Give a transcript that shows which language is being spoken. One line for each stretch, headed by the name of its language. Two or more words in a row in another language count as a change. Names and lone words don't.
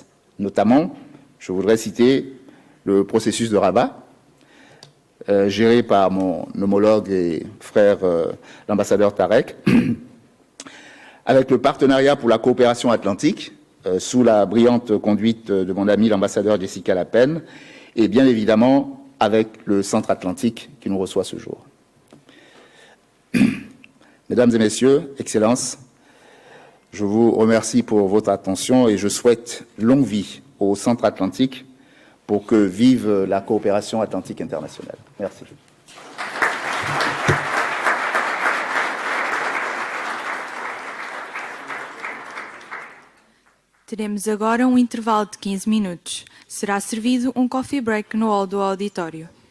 French: Notamment, je voudrais citer le processus de Rabat, géré par mon homologue et frère, l'ambassadeur Tarek, avec le partenariat pour la coopération atlantique, sous la brillante conduite de mon ami l'ambassadeur Jessica Lapen, et bien évidemment avec le Centre Atlantique qui nous reçoit ce jour. Mesdames et Messieurs, Excellences, je vous remercie pour votre attention et je souhaite longue vie au Centre Atlantique pour que vive la coopération atlantique internationale. Merci.
Portuguese: Teremos agora intervalo de 15 minutos. Será servido
English: coffee break
Portuguese: no hall do auditório.